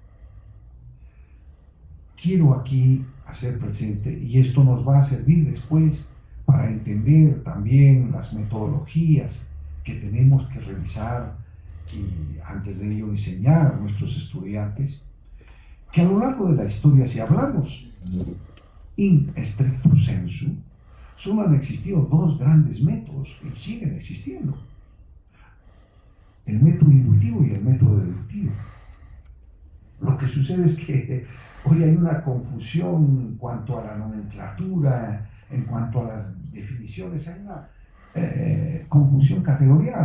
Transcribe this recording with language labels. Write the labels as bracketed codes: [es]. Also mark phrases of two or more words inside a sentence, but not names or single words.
[es] Quiero aquí hacer presente, y esto nos va a servir después para entender también las metodologías que tenemos que revisar y antes de ello enseñar a nuestros estudiantes, que a lo largo de la historia, si hablamos [la] in stricto sensu, [es] solo han existido dos grandes métodos y siguen existiendo: el método inductivo y el método deductivo. Lo que sucede es que hoy hay una confusión en cuanto a la nomenclatura, en cuanto a las definiciones, hay una confusión categorial.